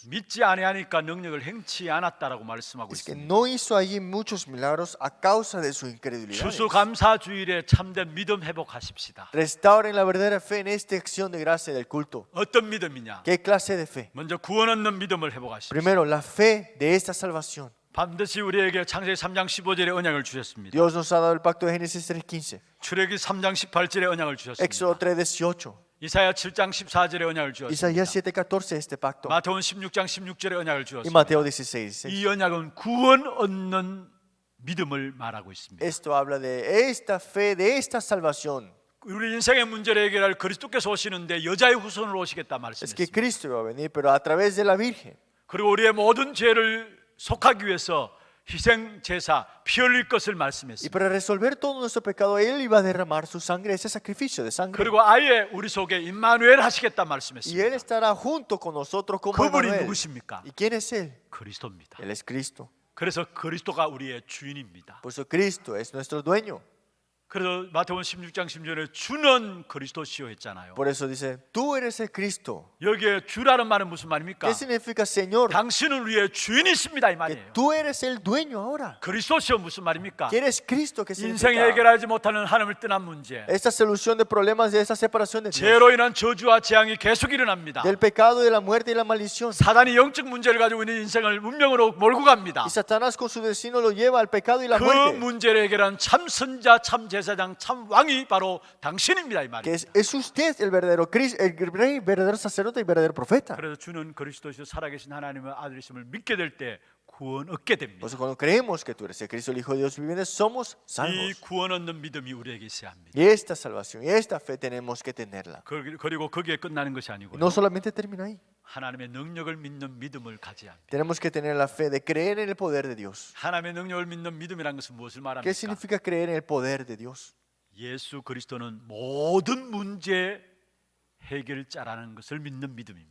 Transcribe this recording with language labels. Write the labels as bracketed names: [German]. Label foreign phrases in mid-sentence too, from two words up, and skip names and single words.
[Korean] 믿지 아니하니까 능력을 행치 않았다라고 말씀하고 [Spanish] Es que [Korean] 있습니다. [Spanish] no hizo allí muchos milagros a causa de su incredulidad. [Korean] 추수감사 주일에 참된 믿음 회복하십시다. [Spanish] Restauren la verdadera fe en esta acción de gracia del culto. [Korean] 어떤 믿음이냐? [Spanish] ¿Qué clase de fe? [Korean] 먼저 구원 얻는 믿음을 회복하십시오. [Spanish] Primero, la fe de esta salvación. [Korean] 반드시 우리에게 창세기 3장 15절에 언약을 주셨습니다. [Spanish] Dios nos ha dado el pacto de Génesis 3:15, [Korean] 출애기 3장 18절에 언약을 주셨습니다. [Spanish] Éxodo 3:18, [Korean] 이사야 7장 14절에 언약을 주셨습니다. [Spanish] Isaías 7:14 este pacto [Korean] 마태복음 16장 16절에 언약을 [Spanish] y [Korean] 주었습니다. [Spanish] Mateo 16:16. [Korean] 이 언약은 구원 얻는 믿음을 말하고 있습니다. [Spanish] Esto habla de esta fe, de esta salvación, [Korean] 우리 인생의 문제를 해결할 그리스도께서 오시는데 여자의 후손으로 오시겠다 [Spanish] Es que [Korean] 말씀했습니다. [Spanish] Cristo iba a venir, pero a través de la Virgen. [Korean] 그리고 우리의 모든 죄를 속하기 위해서 희생 제사 피 흘릴 것을 [Spanish] Y [Korean] 말씀했습니다. [Spanish] para resolver todo nuestro pecado, Él iba a derramar su sangre, ese sacrificio de sangre. [Korean] 그리고 아예 우리 속에 임마누엘 하시겠다 [Spanish] Y Él [Korean] 말씀했습니다. [Spanish] estará junto con nosotros como [Korean] 그분이 [Spanish] Emmanuel. [Korean] 누구십니까? [Spanish] ¿Y quién es Él? [Korean] 그리스도입니다. [Spanish] Él es Cristo. [Korean] 그래서 그리스도가 우리의 주인입니다. [Spanish] Por eso Cristo es nuestro dueño. [Korean] 그래서 마태복음 16장 16절에 주는 그리스도시요 했잖아요. [Spanish] Por eso dice, tú eres el Cristo. [Korean] 여기에 주라는 말은 무슨 말입니까? [Spanish] ¿Qué significa Señor? [Korean] 당신은 우리의 주인이십니다 이 [Spanish] Que [Korean] 말이에요. [Spanish] tú eres el dueño ahora. [Korean] 그리스도시요 무슨 말입니까? [Spanish] ¿Quién es Cristo? ¿Qué [Korean] 인생에 [Spanish] significa? [Korean] 해결하지 못하는 하나님을 떠난 문제, [Spanish] Esta solución de problemas de esta separación de Dios, [Korean] 죄로 인한 저주와 재앙이 계속 일어납니다. [Spanish] del pecado, de la muerte y la maldición. [Korean] 사단이 영적 문제를 가지고 있는 인생을 문명으로 몰고 갑니다. [Spanish] Y Satanás con su destino lo lleva al pecado y la [Korean] 그 [Spanish] muerte. [Korean] 문제를 해결한 참 선자, 참 제사장, 참 왕이 바로 당신입니다 이 [Spanish] Que [Korean] 말이에요. [Spanish] es usted el verdadero Cristo, el rey, verdadero sacerdote y verdadero profeta. [Korean] 그래서 주는 그리스도시요 살아계신 하나님의 아들이심을 믿게 될 때 구원 얻게 됩니다. [Spanish] Por eso cuando creemos que tú eres el Cristo, el Hijo de Dios viviente, somos [Korean] 이 [Spanish] salvos. [Korean] 구원 얻는 믿음이 우리에게 있어야 합니다. [Spanish] Y esta salvación y esta fe tenemos que tenerla. [Korean] 그리고 거기에 끝나는 것이 [Spanish] Y [Korean] 아니고 [Spanish] no solamente termina ahí. [Korean] 하나님의 능력을 믿는 믿음을 가져야 합니다. [Spanish] Tenemos que tener la fe de creer en el poder de Dios. [Korean] 하나님의 능력을 믿는 믿음이란 것은 무엇을 [Spanish] ¿Qué [Korean] 말합니까? [Spanish] significa creer en el poder de Dios? [Korean] 예수 그리스도는 모든 문제 해결자라는 것을 믿는 믿음입니다.